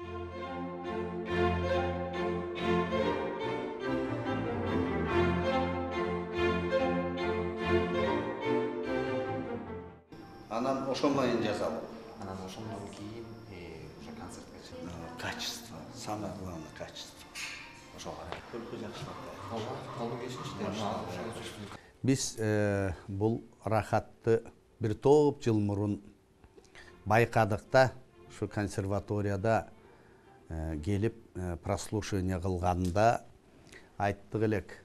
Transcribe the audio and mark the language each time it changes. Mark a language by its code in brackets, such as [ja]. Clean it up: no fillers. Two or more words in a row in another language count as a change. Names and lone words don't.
[ky] Анан ошондон жазалым. Анан ошондон кийин уже концертке чыктым. [ru] Качество, самое главное качество. [ky] Только Биз бул Рахатты бир топ жыл мурун байкадык да, ушу консерваторияда келип прослушивание кылганда айттык элек.